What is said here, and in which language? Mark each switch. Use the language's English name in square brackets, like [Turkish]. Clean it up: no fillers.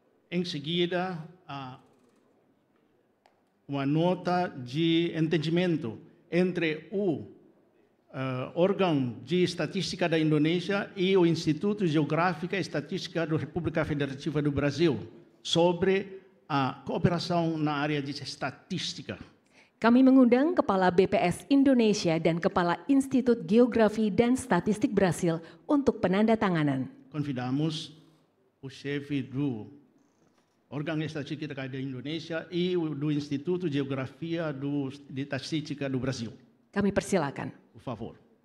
[Portuguese] Em seguida, uma nota de entendimento entre o órgão de estatística da Indonésia e o Instituto Geográfico e Estatística da República Federativa do Brasil sobre a cooperação na área de estatística. [Indonesian] Kami mengundang Kepala BPS Indonesia dan Kepala Institut Geografi dan Statistik Brasil untuk penandatanganan. [Portuguese] Convidamos o chefe do órgão de estatística da Indonésia e do Instituto de Geografia de Estatística do Brasil. [Indonesian] Kami persilakan. [Portuguese] Por favor.